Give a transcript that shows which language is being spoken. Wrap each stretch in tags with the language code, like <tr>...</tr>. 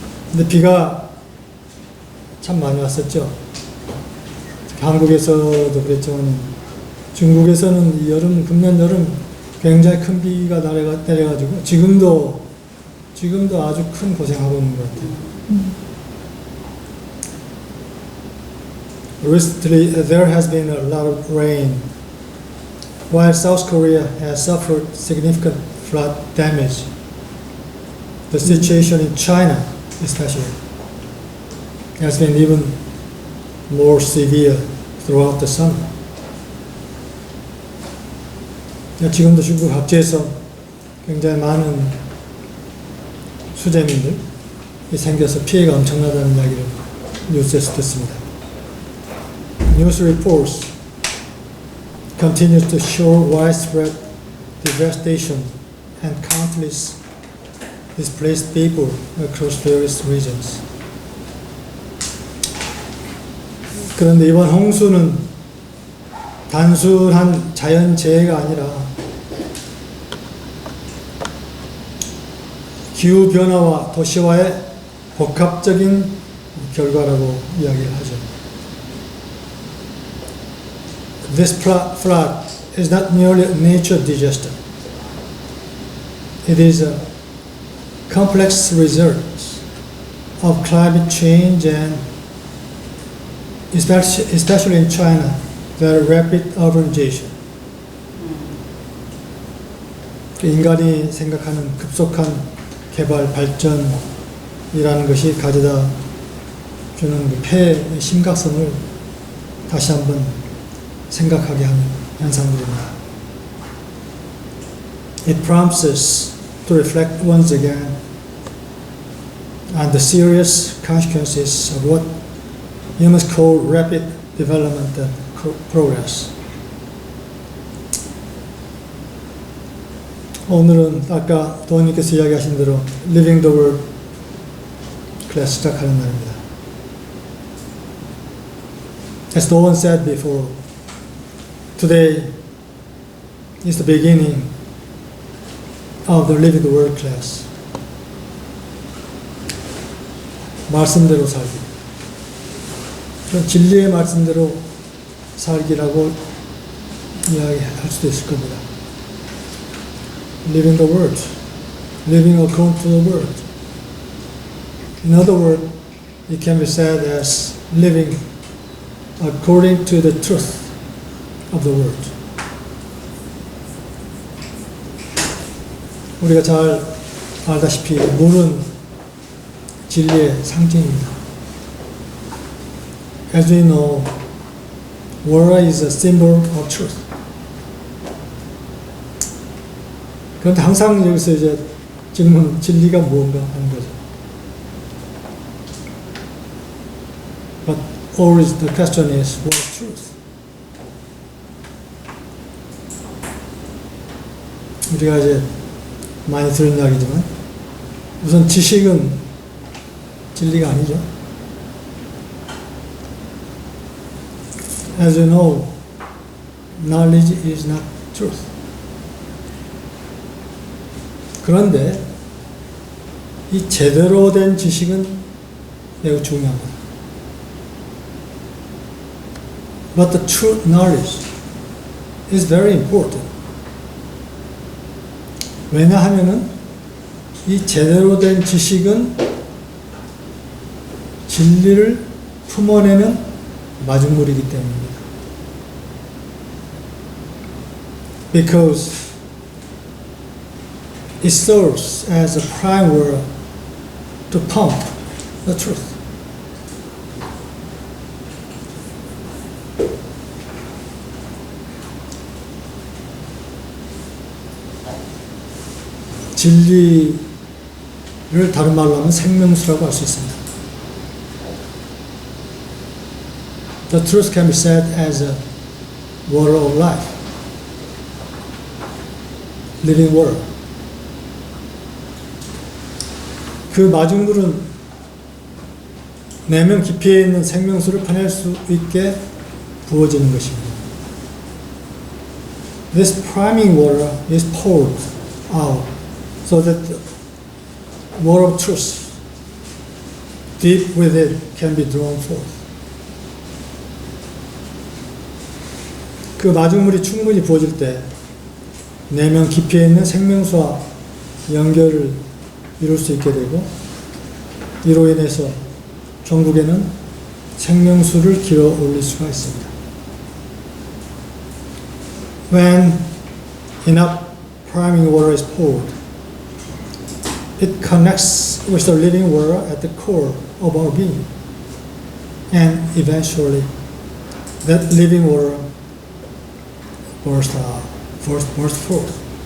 <ko>근데 비가 참 많이 왔었죠. 한국에서도 그랬지만 중국에서는 이 여름, 금년 여름 굉장히 큰 비가 내려가지고 지금도 아주 큰 고생하고 있는 것 같아요.</ko> <en>Recently, there has been a lot of rain. While South Korea has suffered significant flood damage, the situation in China, especially, has been even more severe throughout the summer.</en> <ko>지금도 중국 각지에서 굉장히 많은 수재민들이 생겨서 피해가 엄청나다는 이야기를 뉴스에서 듣습니다.</ko> <en>News reports continue to show widespread devastation and countless displaced people across various regions.</en> <ko>그런데 이번 홍수는 단순한 자연재해가 아니라 기후변화와 도시화의 복합적인 결과라고 이야기를 하죠.</ko> <en>This flood is not merely a nature disaster. It is a complex result of climate change and especially in China, the rapid urbanization.</en> <ko>인간이 생각하는 급속한 개발 발전이라는 것이 가져다 주는 그 폐해의 심각성을 다시 한번 생각하게 하는 현상들입니다.</ko> <en>It prompts us to reflect once again on the serious consequences of what humans call rapid development and progress.</en> <ko>오늘은 아까 도원님께서 이야기하신 대로 Living the World 클래스 시작하는 날입니다.</ko> <en>As Doan said before, today is the beginning of the Living the World class.</en> <ko>말씀대로 살기. 그런 진리의 말씀대로 살기라고 이야기할 수도 있을 겁니다.</ko> <en>Living the Word, living according to the Word. In other words, it can be said as living according to the truth of the Word.</en> <ko>우리가 잘 알다시피 물은 진리의 상징입니다.</ko> <en>As we know, water is a symbol of truth.</en> <ko>그런데 항상 여기서 이제 질문, 진리가 무언가 하는 거죠.</ko> <en>But always the question is, what is truth?</en> <ko>우리가 이제 많이 들은 이야기지만 우선 지식은 진리가 아니죠.</ko> <en>As you know, knowledge is not truth.</en> <ko>그런데 이 제대로 된 지식은 매우 중요합니다.</ko> <en>But the true knowledge is very important.</en> <ko>왜냐하면은 이 제대로 된 지식은 진리를 품어내는 마중물이기 때문입니다.</ko> <en>Because it serves as a primer to pump the truth.</en> <ko>진리를 다른 말로 하면 생명수라고 할 수 있습니다.</ko> <en>The truth can be said as a water of life, living water.</en> <ko>그 마중물은 내면 깊이에 있는 생명수를 퍼낼 수 있게 부어지는 것입니다.</ko> <en>this priming water is poured out so that the water of truth deep within can be drawn forth.</en> <ko>그 마중물이 충분히 부어질 때 내면 깊이에 있는 생명수와 연결을 이룰 수 있게 되고, 이로 인해서 종국에는 생명수를 길어 올릴 수가 있습니다.</ko> <en>When enough priming water is poured, it connects with the living water at the core of our being, and eventually that living water bursts forth.</en>